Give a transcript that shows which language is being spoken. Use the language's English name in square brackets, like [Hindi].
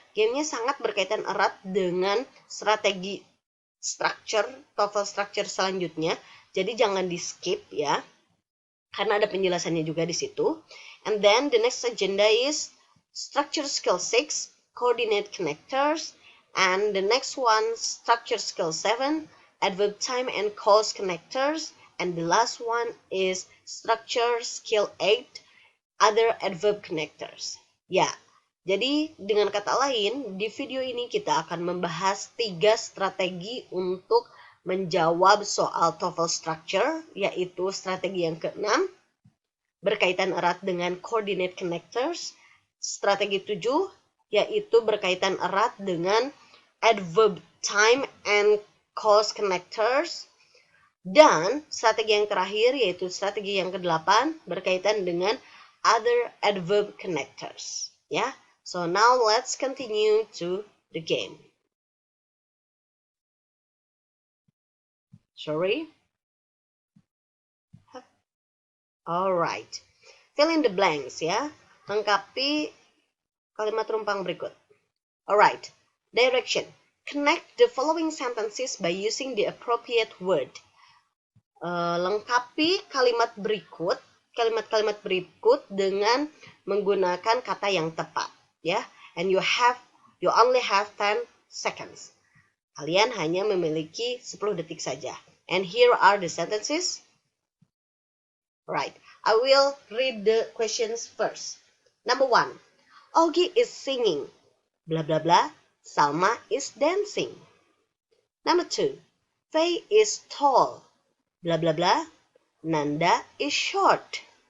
[Indonesian] Gamenya sangat berkaitan erat dengan strategi TOEFL structure selanjutnya. Jadi jangan di skip, ya, karena ada penjelasannya juga di situ. [English] And then the next agenda is Structure Skill 6, Coordinate Connectors, and the next one, Structure Skill 7, Adverb Time and Cause Connectors, and the last one is Structure Skill 8, Other Adverb Connectors. [Indonesian] Ya, jadi dengan kata lain, di video ini kita akan membahas 3 strategi untuk menjawab soal TOEFL structure, yaitu strategi yang ke-6, berkaitan erat dengan Coordinate Connectors, strategi 7, yaitu berkaitan erat dengan adverb time and cause connectors, dan strategi yang terakhir yaitu strategi yang ke-8 berkaitan dengan other adverb connectors. [English] Ya, so now let's continue to the game. Sorry. Alright, fill in the blanks, ya. [Indonesian] Lengkapi kalimat rumpang berikut. [English] Alright, direction. Connect the following sentences by using the appropriate word. [Indonesian] Lengkapi kalimat kalimat berikut dengan menggunakan kata yang tepat, ya. [English] And you only have 10 seconds. [Indonesian] Kalian hanya memiliki 10 detik saja. [English] And here are the sentences. Right, I will read the questions first. Number 1, Ogi is singing, blah blah blah, Salma is dancing. Number 2, Faye is tall, blah blah blah, Nanda is short.